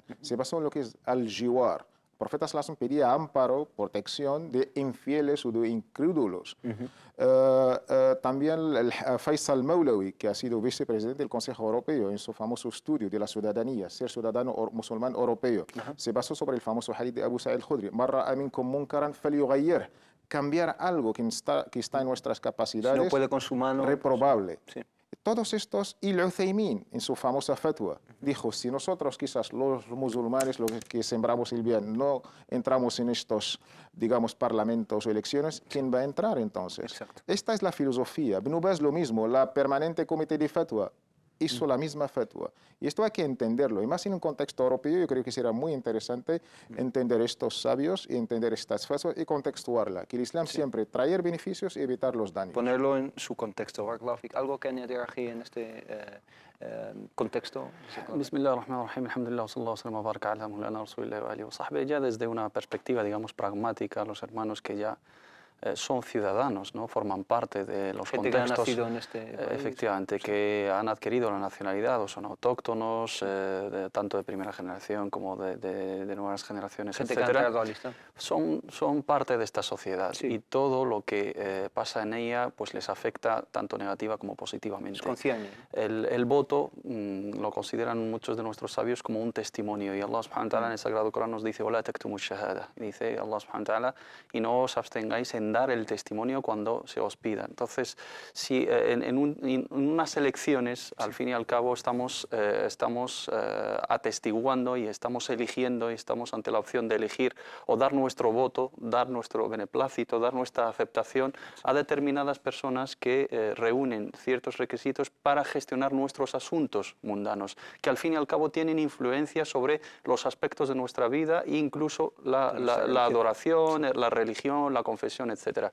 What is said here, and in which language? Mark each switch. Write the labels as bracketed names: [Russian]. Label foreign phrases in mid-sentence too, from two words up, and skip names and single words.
[Spanish] Se basó en lo que es al-jiwar. El profeta sallallahu pedía amparo, protección de infieles o de incrédulos. También el Faisal Mawlawi, que ha sido vicepresidente del Consejo Europeo en su famoso estudio de la ciudadanía, ser ciudadano musulmán europeo, se basó sobre el famoso hadith de Abu Sa'id al-Khudri, [Arabic] من رأى منكم منكرا فليغير, [Spanish] cambiar algo que está en nuestras capacidades, si no puede con su mano, reprobable. Sí. Todos estos, y al-Uthaymin, en su famosa fatwa, dijo, si nosotros quizás los musulmanes, los que sembramos el bien, no entramos en estos, digamos, parlamentos o elecciones, ¿quién va a entrar entonces? Exacto. Esta es la filosofía. Ibn Baz lo mismo, la permanente comité de fatwa hizo la misma fatwa. Y esto hay que entenderlo. Y más en un contexto europeo, yo creo que será muy interesante entender estos sabios y entender estas fatwas y contextuarla. Que el Islam siempre traer beneficios y evitar los daños. Ponerlo en su contexto. ¿Algo que añadir aquí en este contexto? [Arabic] بسم الله الرحمن الرحيم، الحمد لله، صلى الله عليه وبارك على مولانا رسول الله وآله وصحبه. [Spanish] Ya desde una perspectiva, digamos, pragmática, los hermanos que ya son ciudadanos, ¿no? Forman parte de los contextos, que ha nacido en este país, efectivamente, que han adquirido la nacionalidad o son autóctonos, tanto de primera generación como de nuevas generaciones, etcétera. Son parte de esta sociedad y todo lo que pasa en ella pues les afecta tanto negativa como positivamente. El voto lo consideran muchos de nuestros sabios como un testimonio y [Arabic] الله سبحانه وتعالى [Spanish] en el Sagrado Corán nos dice [Arabic] وَلَا تَكْتُمُوا الشَّهَادَةَ, [Spanish] y dice [Arabic] الله سبحانه وتعالى, [Spanish] y no os abstengáis en en dar el testimonio cuando se os pida. Entonces, si en unas elecciones, al fin y al cabo, estamos atestiguando y estamos eligiendo y estamos ante la opción de elegir o dar nuestro voto, dar nuestro beneplácito, dar nuestra aceptación a determinadas personas que reúnen ciertos requisitos para gestionar nuestros asuntos mundanos, que al fin y al cabo tienen influencia sobre los aspectos de nuestra vida e incluso la adoración, la religión, la confesión, etc.